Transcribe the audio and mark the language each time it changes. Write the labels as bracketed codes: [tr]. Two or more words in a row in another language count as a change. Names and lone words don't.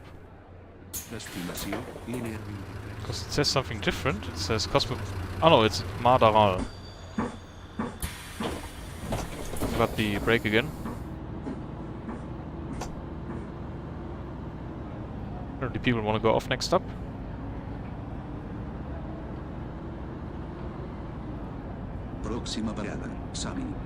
[ca] Destinació, línia 23. [en] Because it says something different. It says Cosmo... Oh no, it's Madaral. Forgot the brake again. Apparently people want to go off next stop. [es] Próxima parada, Sami.